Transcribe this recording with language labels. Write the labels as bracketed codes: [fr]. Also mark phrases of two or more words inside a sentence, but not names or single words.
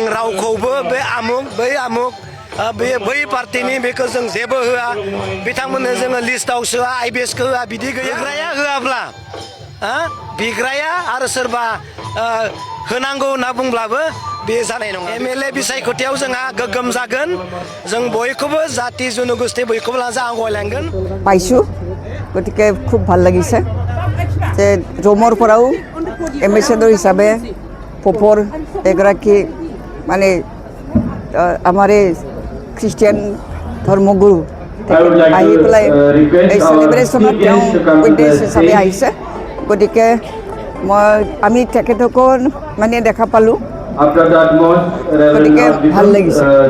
[brx] रावखौबो बे आमुक बै आमुक बै पार्टीनि बेखौ जों जेबो होआ बिथांमोननो जोङो लिस्टआव सोआ आइबिएसखौ होआ बिदि गैग्राया होआब्ला बिग्राया आरो सोरबा होनांगौ होनना बुंब्लाबो बे जानाय नङा एमएलए बिसायख'थियाव जोंहा गोग्गोम जागोन जों बयखौबो जाति जनगोष्ठी बयखौबो लाना आवगायलांगोन [as] পাইছো গতিকে খুব ভাল লাগিছে যে জমৰপৰাও এম্বেছাডৰ হিচাপে পপৰ এগৰাকী মানে আমাৰ খ্ৰীষ্টিয়ান ধৰ্মগুৰু আহি পেলাই এই চেলিব্ৰেশ্যনত তেওঁ উইটনেছ হিচাপে আহিছে গতিকে আমি তেখেতকো মানে দেখা পালোঁ গতিকে ভাল লাগিছে